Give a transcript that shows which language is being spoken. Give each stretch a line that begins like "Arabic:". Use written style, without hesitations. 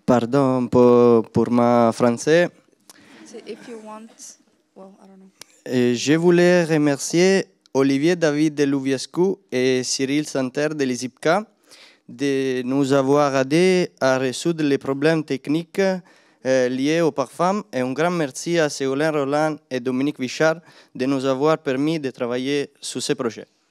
French: Pardon pour ma français.
English: If you want, well, I don't know.
French: Je voulais remercier Olivier David de Louviescu et Cyril Santer de l'ISIPCA de nous avoir aidés à résoudre les problèmes techniques liés au parfum, et un grand merci à Ségolène Roland et Dominique Vichard de nous avoir permis de travailler sur ce projet.